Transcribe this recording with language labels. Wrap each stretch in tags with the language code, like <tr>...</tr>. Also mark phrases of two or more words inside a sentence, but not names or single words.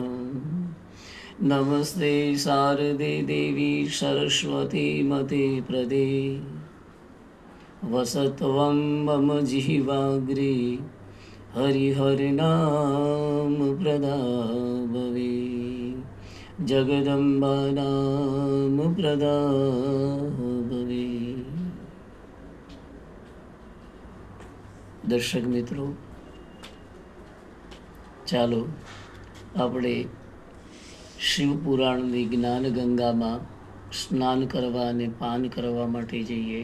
<sa>नमस्ते शारदे देवी सरस्वती मते प्रदे वसत्वं मम जिह्वाग्रे हरिहरनाम प्रदा भवे जगदम्बा नाम प्रदा भवे।</sa> <gu>દર્શક મિત્રો, ચાલો આપણે શિવપુરાણની જ્ઞાન ગંગામાં સ્નાન કરવા અને પાન કરવા માટે જઈએ।</gu>